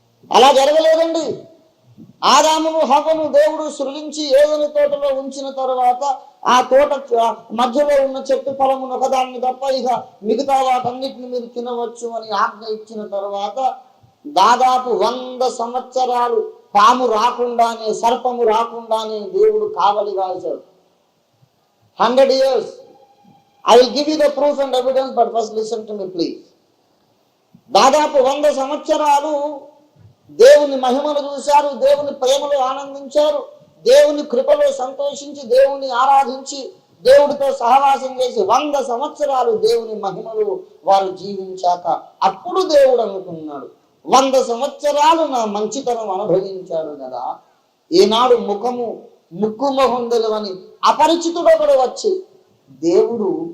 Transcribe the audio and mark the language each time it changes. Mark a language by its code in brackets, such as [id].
[te] అలా జరగలేదండి. ఆదామును హవ్వను దేవుడు సృజించి ఏదైనా తోటలో ఉంచిన తర్వాత ఆ తోట మధ్యలో ఉన్న చెట్టు ఫలమును ఒకదాన్ని తప్ప ఇక మిగతా వాటన్నిటిని మీరు తినవచ్చు అని ఆజ్ఞ ఇచ్చిన తర్వాత దాదాపు 100 సంవత్సరాలు పాము రాకుండానే, సర్పము రాకుండానే దేవుడు కావలి కాల్చాడు. [en] 100 years. I will give you the proof and evidence, but first listen to me, please. [te] దాదాపు 100 సంవత్సరాలు దేవుని మహిమను చూశారు, దేవుని ప్రేమలో ఆనందించారు, దేవుని కృపలో సంతోషించి, దేవుని ఆరాధించి, దేవుడితో సహవాసం చేసి 100 సంవత్సరాలు దేవుని మహిమలో వారు జీవించాక అప్పుడు దేవుడు అనుకున్నాడు, 100 సంవత్సరాలు నా మంచితనం అనుభవించాడు కదా, ఈనాడు ముక్కు మొహం తెలియని అపరిచితుడు ఒకడు వచ్చి దేవుడు